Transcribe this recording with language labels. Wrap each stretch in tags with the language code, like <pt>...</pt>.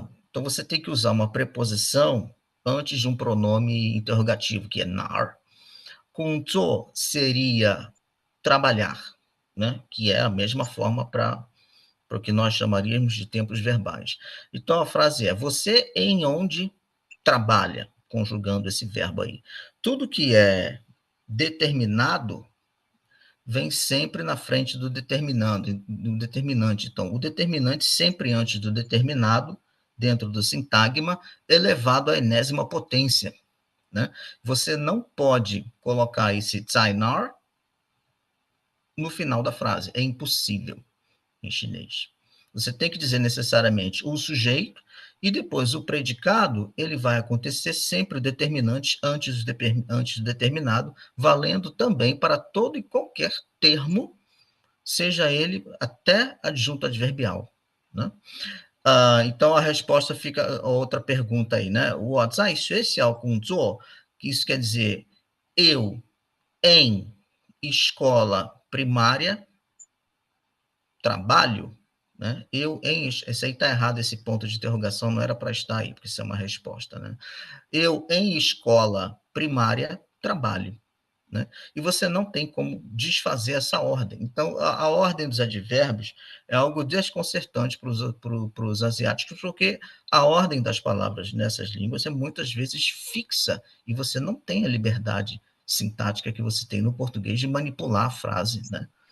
<pt>Então, você tem que usar uma preposição antes de um pronome interrogativo, que é nar. 工作 seria trabalhar, né? Que é a mesma forma para o que nós chamaríamos de tempos verbais. Então, a frase é, você em onde trabalha, conjugando esse verbo aí. Tudo que é determinado vem sempre na frente do determinante. Então, o determinante sempre antes do determinado, dentro do sintagma, elevado à enésima potência, né? Você não pode colocar esse zainar no final da frase, é impossível em chinês. Você tem que dizer necessariamente o sujeito e depois o predicado, ele vai acontecer sempre o determinante antes do determinado, valendo também para todo e qualquer termo, seja ele até adjunto adverbial, né? Então a resposta fica outra pergunta aí, né?</pt> <zh>我在学校工作,</zh> <pt>que isso quer dizer eu em escola primária trabalho, né? Esse aí está errado, esse ponto de interrogação não era para estar aí, porque isso é uma resposta, né? Eu em escola primária trabalho, né? E você não tem como desfazer essa ordem. Então, a ordem dos advérbios é algo desconcertante para os asiáticos, porque a ordem das palavras nessas línguas é muitas vezes fixa, e você não tem a liberdade sintática que você tem no português de manipular a frase, né?</pt>